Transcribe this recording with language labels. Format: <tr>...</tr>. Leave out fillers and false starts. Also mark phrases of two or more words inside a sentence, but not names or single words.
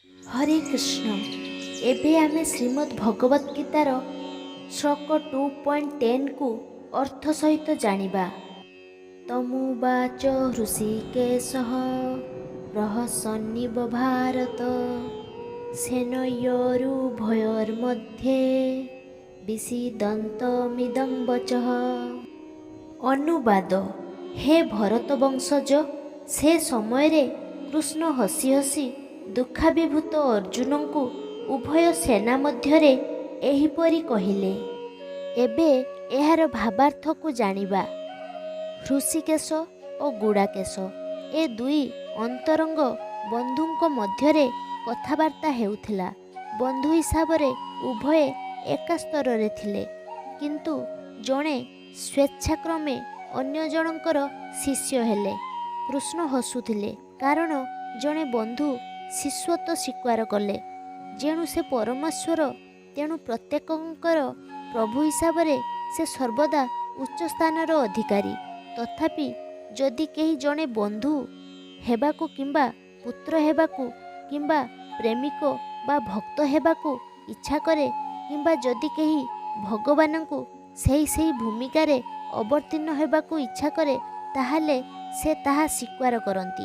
<or>हरे कृष्ण। ଏବେ ଆମେ ଶ୍ରୀମଦ୍ ଭଗବତ ଗୀତାର ଶ୍ଳୋକ 2.10 କୁ ଅର୍ଥ ସହିତ ଜାଣିବା।</or> <sa>तमुवाच हृषीकेशः प्रहसन्निव भारत सेनयोरुभयोर्मध्ये विषीदन्तमिदं वचः।</sa> <or>ଅନୁବାଦ। ହେ ଭରତ ବଂଶଜ, ସେ ସମୟ ରେ କୃଷ୍ଣ ହସି ହସି ଦୁଃଖାଭିଭୂତ ଅର୍ଜୁନ କୁ ଉଭୟ ସେନା ମଧ୍ୟରେ ଏହିପରି କହିଲେ। ଏବେ ଏହାର ଭାବାର୍ଥ କୁ ଜାଣିବା। ହୃଷୀକେଶ ଔର ଗୁଡ଼ାକେଶ ଏ ଦୁଇ ଅନ୍ତରଙ୍ଗ ବନ୍ଧୁଙ୍କ ମଧ୍ୟରେ କଥାବାର୍ତ୍ତା ହେଉଥିଲା। ବନ୍ଧୁ ହିସାବ ରେ ଉଭୟ ଏକା ସ୍ତର ରେ ଥିଲେ, କିନ୍ତୁ ଜଣେ ସ୍ୱେଚ୍ଛାକ୍ରମେ ଅନ୍ୟ ଜଣଙ୍କର ଶିଷ୍ୟ ହେଲେ। କୃଷ୍ଣ ହସୁଥିଲେ କାରଣ ଜଣେ ବନ୍ଧୁ ଶିଷ୍ୟତ୍ୱ ସ୍ୱୀକାର କଲେ। ଯେଣୁ ସେ ପରମେଶ୍ୱର, ତେଣୁ ପ୍ରତ୍ୟେକଙ୍କର ପ୍ରଭୁ ହିସାବ ରେ ସେ ସର୍ବଦା ଉଚ୍ଚ ସ୍ଥାନର ଅଧିକାରୀ। ତଥାପି ଯଦି କେହି ଜଣେ ବନ୍ଧୁ ହେବାକୁ କିମ୍ବା ପୁତ୍ର ହେବାକୁ କିମ୍ବା ପ୍ରେମିକ ବା ଭକ୍ତ ହେବାକୁ ଇଚ୍ଛା କରେ, କିମ୍ବା ଯଦି କେହି ଭଗବାନଙ୍କୁ ସେହି ଭୂମିକା ରେ ଅବତୀର୍ଣ୍ଣ ହେବାକୁ ଇଚ୍ଛା କରେ, ତାହାହେଲେ ସେ ତାହା ସ୍ୱୀକାର କରନ୍ତି।</or>